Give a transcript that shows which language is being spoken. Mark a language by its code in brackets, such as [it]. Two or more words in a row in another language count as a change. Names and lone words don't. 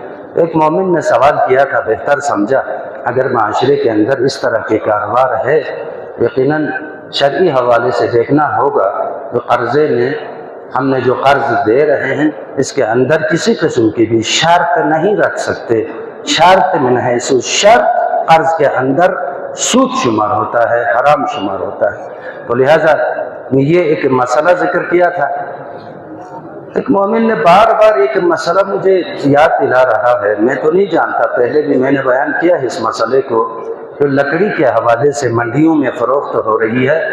[ur] ایک مومن نے سوال کیا تھا بہتر سمجھا اگر معاشرے کے اندر اس طرح کے کاروبار ہے یقیناً شرعی حوالے سے دیکھنا ہوگا تو قرضے میں ہم نے جو قرض دے رہے ہیں اس کے اندر کسی قسم کی بھی شرط نہیں رکھ سکتے. شرط [ar] من حیث [ur] شرط قرض کے اندر سود شمار ہوتا ہے حرام شمار ہوتا ہے. تو لہٰذا یہ ایک مسئلہ ذکر کیا تھا. ایک مومن نے بار بار ایک مسئلہ مجھے یاد دلا رہا ہے میں تو نہیں جانتا پہلے بھی میں نے بیان کیا ہے اس مسئلے کو جو لکڑی کے حوالے سے منڈیوں میں فروخت ہو رہی ہے.